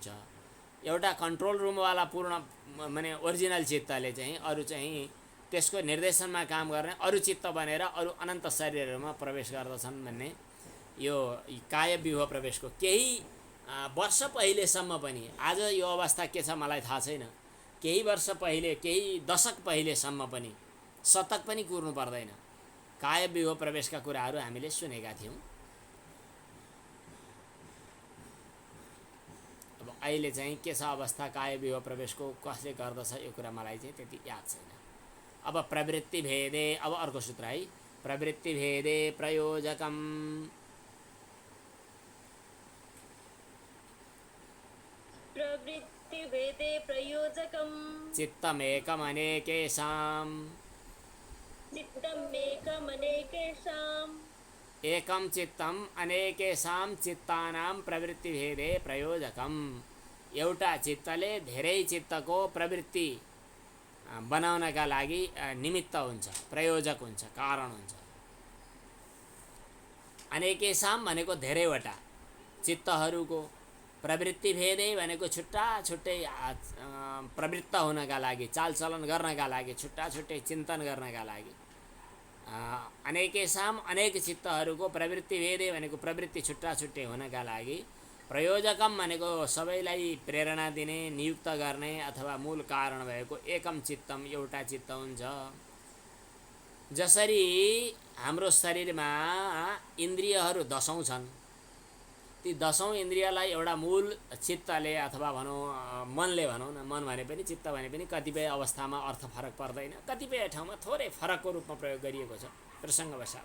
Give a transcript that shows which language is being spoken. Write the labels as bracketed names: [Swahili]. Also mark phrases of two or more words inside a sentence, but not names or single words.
[Nepali] एउटा कन्ट्रोल रुमवाला पूर्ण माने ओरिजिनल चित्तले चाहिँ अरू चाहिँ त्यसको निर्देशनमा काम गर्ने अरू चित्त बनेर अरू अनन्त शरीरहरूमा प्रवेश गर्दछन् भन्ने यो कायव्यूह प्रवेशको केही वर्ष पहिलेसम्म पनि, आज यो अवस्था के छ मलाई थाहा छैन, केही वर्ष पहिले, केही दशक पहिलेसम्म पनि, शतक पनि कुर्नु पर्दैन, कायव्यूह प्रवेशका कुराहरू हामीले सुनेका थियौँ। अब अहिले चाहिँ के छ अवस्था कायव्यूह प्रवेशको, कसले गर्दछ यो कुरा मलाई चाहिँ त्यति याद छैन। अब [Sanskrit] प्रवृत्ति भेदे, [Nepali] अब अर्को सूत्र है, [Sanskrit] प्रवृत्ति भेदे प्रयोजकम, प्रवृत्ति भेदे प्रयोजकम चित्तमेकमनेकेषाम्, चित्तमेकमनेकेषाम् एकं चित्तम अनेकेषां चित्तानां प्रवृत्ति भेदे प्रयोजकम। [Nepali] एउटा चित्तले धेरै चित्तको प्रवृत्ति बनाउनका लागि निमित्त हुन्छ, प्रयोजक हुन्छ, कारण हुन्छ। अनेकेषां भनेको धेरैवटा चित्तहरूको, प्रवृत्ति भेदै भनेको छुट्टा छुट्टै प्रवृत्त हुनका लागि, चालचलन गर्नका लागि, छुट्टा छुट्टै चिन्तन गर्नका लागि अनेकेषाम अनेक चित्तहरूको [Sanskrit] प्रवृत्ति भेदे [Nepali] भनेको प्रवृत्ति छुट्टा छुट्टै हुनका लागि प्रयोजकम भनेको सबैलाई प्रेरणा दिने नियुक्त गर्ने अथवा मूल कारण भएको [Sanskrit] एकम चित्तम [Nepali] एउटा चित्त हुन्छ। जसरी हाम्रो शरीरमा इन्द्रियहरू 10औं छन्, ती 10औं इन्द्रियलाई एउटा मूल चित्तले अथवा भनौँ मनले, भनौँ न, मन भने पनि चित्त भने पनि कतिपय अवस्थामा अर्थ फरक पर्दैन, कतिपय ठाउँमा थोरै फरकको रूपमा प्रयोग गरिएको छ प्रसङ्गवशात।